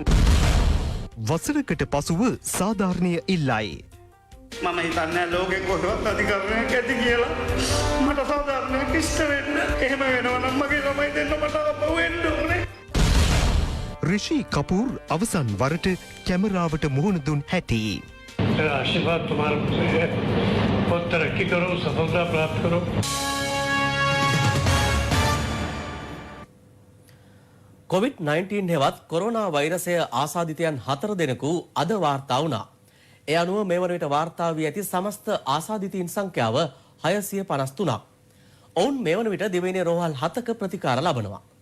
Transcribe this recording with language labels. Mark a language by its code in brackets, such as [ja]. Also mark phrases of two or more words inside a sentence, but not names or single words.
[si] වසරකට පසුව සාධාරණය ඉල්ලයි. මම හිතන්නේ ලෝකෙ කොහෙවත් අධිකරණයක් ඇති කියලා. මට සාධාරණයක් ඉෂ්ට වෙන්න. එහෙම වෙනවා නම් මගේ ළමයි දෙන්න මට අපව වෙන්න ඕනේ. ඍෂි කපූර් අවසන් වරට කැමරාවට මුහුණ දුන් හැටි. [hi] आशीर्वाद तुम्हारे है बहुत तरक्की करो सफलता प्राप्त करो. [si] COVID-19 හෙවත් කොරෝනා වෛරසය ආසාදිතයන් 4 දෙනෙකු අද වාර්තා වුණා. ඒ අනුව මේ වන විට වාර්තා වී ඇති සමස්ත ආසාදිතයින් සංඛ්‍යාව 653ක්. ඔවුන් මේ වන විට දිවයිනේ රෝහල් 7ක ප්‍රතිකාර ලබනවා.